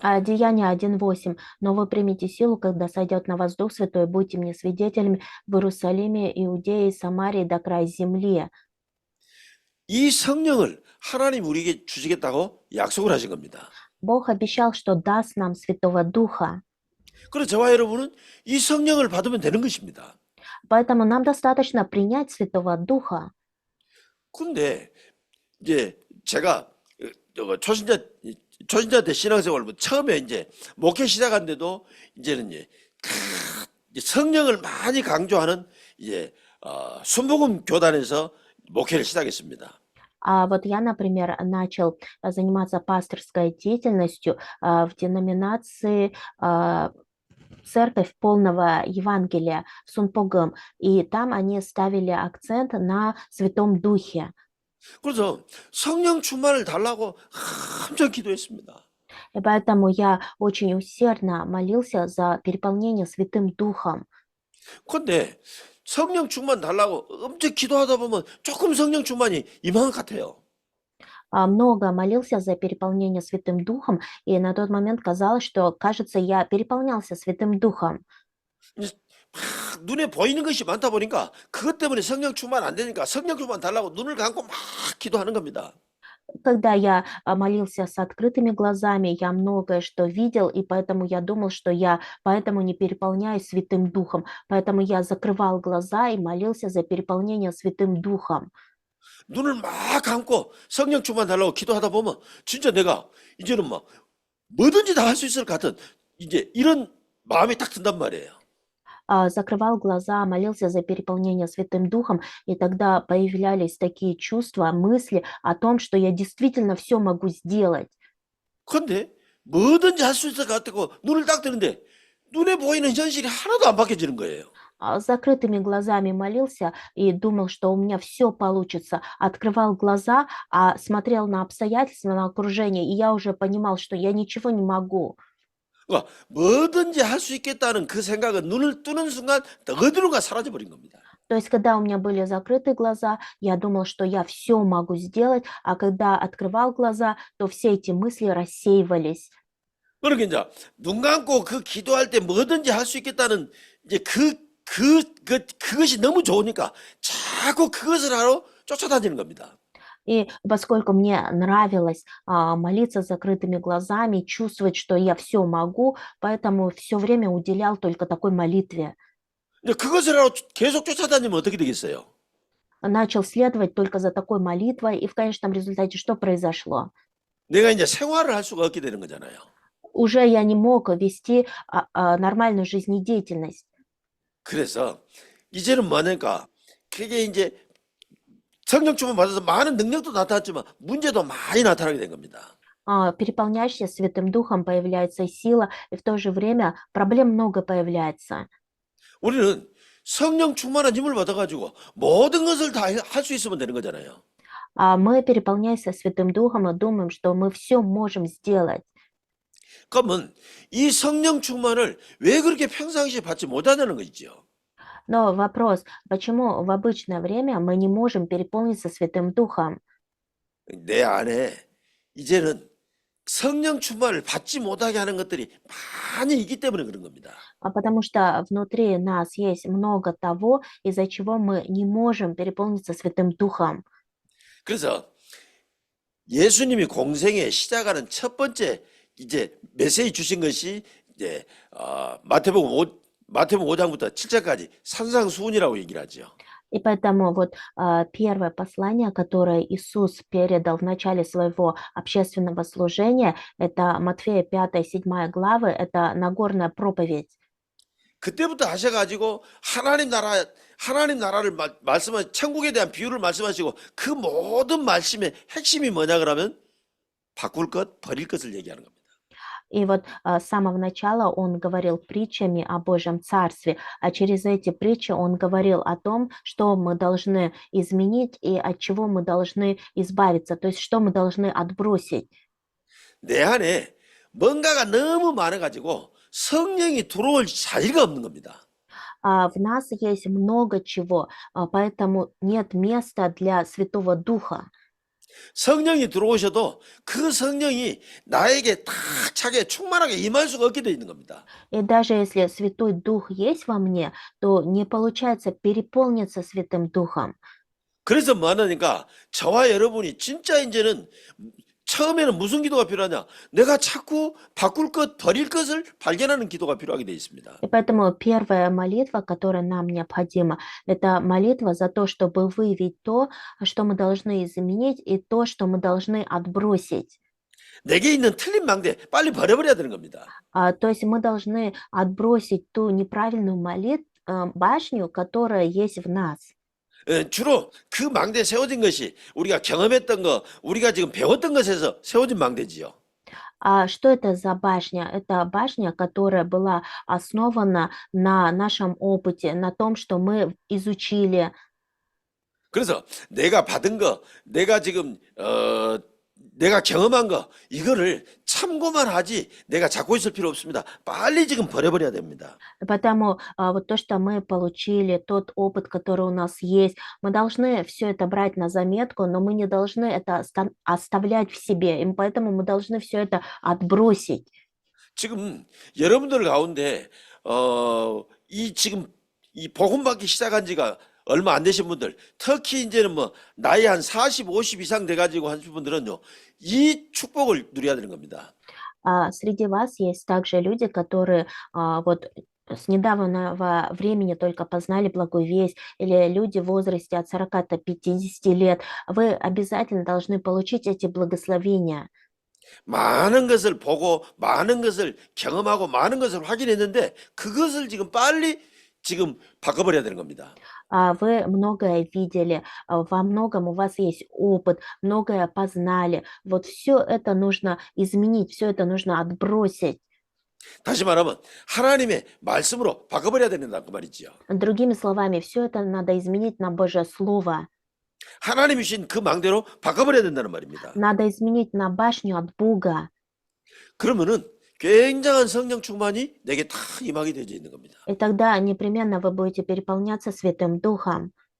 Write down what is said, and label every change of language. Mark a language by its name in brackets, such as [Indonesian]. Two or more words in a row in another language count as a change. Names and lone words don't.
[Russian] Деяние 1:8. Но вы примите силу, когда сойдет на вас Дух Святой, будьте мне свидетелями в Иерусалиме, Иудее, Самарии до края земли. [Korean] 이 성령을 하나님 우리에게 주시겠다고 약속을 하신 겁니다. [Russian] Бог обещал, что даст нам Святого Духа. [Korean] 그래서 저와 여러분은 이 성령을 받으면 되는 것입니다. [Russian] Поэтому нам достаточно принять Святого Духа. [Korean] 근데 이제 제가 초신자 때 신앙생활 처음에 이제 목회 시작한데도 이제는 이제 성령을 많이 강조하는 이제 순복음 교단에서 목회를 시작했습니다. [Russian] Вот я, например, начал заниматься пасторской деятельностью в деноминации Церковь полного Евангелия Сунпогом, и там они ставили акцент на Святом Духе. [Korean] 그래서 성령 충만을 달라고 엄청 기도했습니다. [Russian] И поэтому я очень усердно молился за переполнение Святым Духом. [Korean] 근데 성령 충만 달라고 엄청 기도하다 보면 조금 성령 충만이 임한 것 같아요. [Russian] Много молился за переполнение Святым Духом, и на тот момент казалось, что, кажется, я переполнялся Святым Духом. [Korean] 이제 막 눈에 보이는 것이 많다 보니까 그것 때문에 성령 충만 안 되니까 성령 충만 달라고 눈을 감고 막 기도하는 겁니다. [Russian] Когда я молился с открытыми глазами, я многое что видел, и поэтому я думал, что я поэтому не переполняюсь Святым Духом. Поэтому я закрывал глаза и молился за переполнение Святым Духом. [Korean] 눈을 막 감고 성령 충만 달라고 기도하다 보면 진짜 내가 이제는 막 뭐든지 다 할 수 있을 것 같은 이제 이런 마음이 딱 든단 말이에요. [Russian] Закрывал глаза, молился за переполнение Святым Духом, и тогда появлялись такие чувства, мысли о том, что я действительно все могу сделать. [Korean] 근데 뭐든지 할 수 있을 것 같고 눈을 딱 뜨는데 눈에 보이는 현실이 하나도 안 바뀌어지는 거예요. [Russian] С закрытыми глазами молился и думал, что у меня все получится. Открывал глаза, смотрел на обстоятельства, на окружение, и я уже понимал, что я ничего не могу. [Korean] 그러니까 뭐든지 할 수 있겠다는 그 생각은 눈을 뜨는 순간 어디론가 사라져 버린 겁니다. [Russian] То есть, когда у меня были закрыты глаза, я думал, что я все могу сделать, а когда открывал глаза, то все эти мысли рассеивались. [Korean] 그러니까 이제 눈 감고 그 기도할 때 뭐든지 할 수 있겠다는 이제 그것이 너무 좋으니까 자꾸 그것을 하러 쫓아다니는 겁니다. [Russian] И поскольку мне нравилось молиться с закрытыми глазами, чувствовать, что я все могу, поэтому все время уделял только такой молитве. [Korean] 근데 그것을 하러 계속 쫓아다니면 어떻게 되겠어요? [Russian] Начал следовать только за такой молитвой, и в конечном результате что произошло? [Korean] 내가 이제 생활을 할 수가 없게 되는 거잖아요. [Russian] Уже я не мог вести нормальную жизнедеятельность. [Korean] 그래서 이제는 뭐냐니까 그게 이제 성령 충만 받아서 많은 능력도 나타났지만 문제도 많이 나타나게 된 겁니다. [Russian] Переполняешься Святым Духом, появляется сила, и в то же время проблем много появляется. [Korean] 우리는 성령 충만한 힘을 받아가지고 모든 것을 다 할 수 있으면 되는 거잖아요. [Russian] Мы переполняемся Святым Духом и думаем, что мы все можем сделать. [Korean] 그러면 이 성령 충만을 왜 그렇게 평상시에 받지 못하냐는 거죠. [Russian] Но вопрос, почему в обычное время мы не можем переполниться Святым Духом? [Korean] 내 안에 이제는 성령 충만을 받지 못하게 하는 것들이 많이 있기 때문에 그런 겁니다. [Russian] Потому что внутри нас есть много того, из-за чего мы не можем переполниться Святым Духом. [Korean] 그래서 예수님이 공생에 시작하는 첫 번째 이제 메시지 주신 것이 이제 마태복음 5장부터 7장까지 산상수훈이라고 얘기를 하죠. [Russian] И поэтому вот первое послание, которое Иисус передал в начале своего общественного служения, это Матфея 5-7 главы, это Нагорная проповедь. [Korean] 그때부터 하셔가지고 하나님 나라를 말씀하 천국에 대한 비유를 말씀하시고 그 모든 말씀의 핵심이 뭐냐 그러면 바꿀 것, 버릴 것을 얘기하는 겁니다. [Russian] И вот с самого начала он говорил притчами о Божьем Царстве, а через эти притчи он говорил о том, что мы должны изменить и от чего мы должны избавиться, то есть что мы должны отбросить. [Korean] 내 안에 뭔가가 너무 많아가지고 성령이 들어올 자리가 없는 겁니다. [Russian] В нас есть много чего, поэтому нет места для Святого Духа. [Korean] 성령이 들어오셔도 그 성령이 나에게 다 차게 충만하게 임할 수가 없게 되어 있는 겁니다. [Russian] И даже если Святой Дух есть во мне, то не получается переполниться Святым Духом. [Korean] 그래서 뭐 하냐니까 저와 여러분이 진짜 이제는 처음에는 무슨 기도가 필요하냐? 내가 자꾸 바꿀 것, 버릴 것을 발견하는 기도가 필요하게 되어 있습니다. [Russian] И поэтому первая молитва, которая нам необходима, это молитва за то, чтобы выявить то, что мы должны изменить, и то, что мы должны отбросить. [Korean] 내게 있는 틀린 망대 빨리 버려버려야 되는 겁니다. [Russian] То есть мы должны отбросить ту неправильную башню, которая есть в нас. [Korean] 주로 그 망대에 세워진 것이 우리가 경험했던 거, 우리가 지금 배웠던 것에서 세워진 망대지요. [Russian] Что это за башня? Это башня, которая была основана на нашем опыте, на том, что мы изучили. [Korean] 그래서 내가 받은 거, 내가 지금 내가 경험한 거 이거를 참고만 하지 내가 잡고 있을 필요 없습니다. 빨리 지금 버려버려야 됩니다. [Russian] Потому вот то, что мы получили, тот опыт, который у нас есть, мы должны все это брать на заметку, но мы не должны это оставлять в себе, и поэтому мы должны все это отбросить. [Korean] 지금 여러분들 가운데 지금 이 복음 받기 시작한 지가 얼마 안 되신 분들, 특히 이제는 뭐 나이 한 40, 50 이상 돼가지고 하신 분들은요, 이 축복을 누려야 되는 겁니다. [Russian] Среди вас есть также люди, которые вот с недавнего времени только познали благую весть, или люди в возрасте от 40 до 50 лет. Вы обязательно должны получить эти благословения. [Korean] 많은 것을 보고 많은 것을 경험하고 많은 것을 확인했는데 그것을 지금 빨리 지금 바꿔버려야 되는 겁니다. [Russian] Вы многое видели, во многом у вас есть опыт, многое познали. Вот все это нужно изменить, все это нужно отбросить. [Korean] 다시 말하면 하나님의 말씀으로 바꿔버려야 된다는 그 말이지요. [Russian] Другими словами, все это надо изменить на Божье Слово. [Korean] 하나님이 신 그 망대로 바꿔버려야 된다는 말입니다. [Russian] Надо изменить на башню от Бога. [Korean] 그러면은 굉장한 성령 충만이 내게 다 임하게 되어 있는 겁니다. [Russian] И тогда непременно вы будете переполняться Святым Духом.